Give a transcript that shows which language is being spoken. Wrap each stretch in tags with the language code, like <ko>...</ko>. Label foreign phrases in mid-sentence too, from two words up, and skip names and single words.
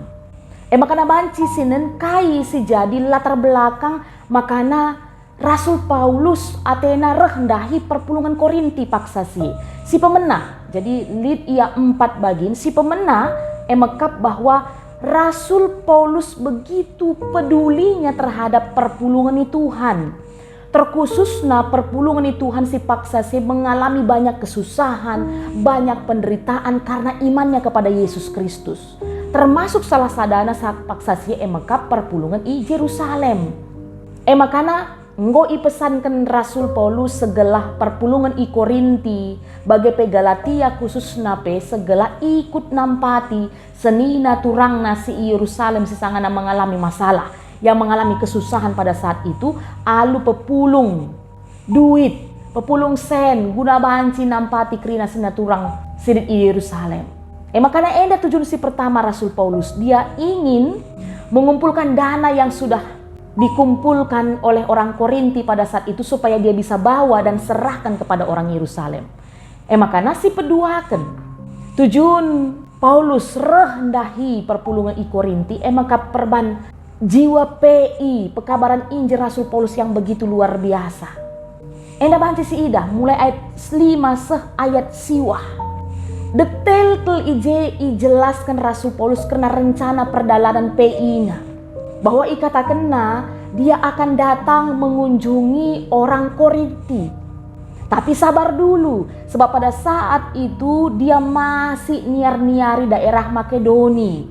<btx>Makana banci sinen kai si jadi</btx> <id>latar belakang</id> <btx>makana Rasul Paulus Athena rendahi perpulungan Korinti paksa si pemenah. Jadi lead ia 4 bagin si pemenah emakap</btx> <id>bahwa Rasul Paulus begitu pedulinya terhadap perpulungan Tuhan. Terkhususnya perpulungan Tuhan</id> <btx>si paksa si</btx> <id>mengalami banyak kesusahan, banyak penderitaan karena imannya kepada Yesus Kristus.</id> <btx>Termasuk salah sadana saat paksa si emakap perpulungan i Yerusalem. Makana nggo ipesankan Rasul Paulus segelah perpulungan i Korinti bagai pe Galatia khusus nape segala ikut nampati senina turangna si Yerusalem si sangana mengalami masalah,</btx> <id>yang mengalami kesusahan pada saat itu</id> <btx>alu pepulung duit, pepulung sen guna banci nampati krina sina turang sidit i Yerusalem.</btx> <id>Makanya enda tujuan si pertama Rasul Paulus, dia ingin mengumpulkan dana yang sudah dikumpulkan oleh orang Korinti pada saat itu supaya dia bisa bawa dan serahkan kepada orang Yerusalem.</id> <btx>Makanya si peduakan tujuan Paulus rendahi perpulungan i Korinti maka perban jiwa PI pekabaran Injil Rasul Paulus</btx> <id>yang begitu luar biasa.</id> <btx>Enda banci si ida mulai ayat 5 seh ayat siwah.</btx> <id>Detail tel jelaskan Rasul Paulus karena rencana perdalanan PI-nya. Bahwa ikatakanna dia akan datang mengunjungi orang Korinti. Tapi sabar dulu, sebab pada saat itu dia masih niar-niari daerah Makedoni.</id>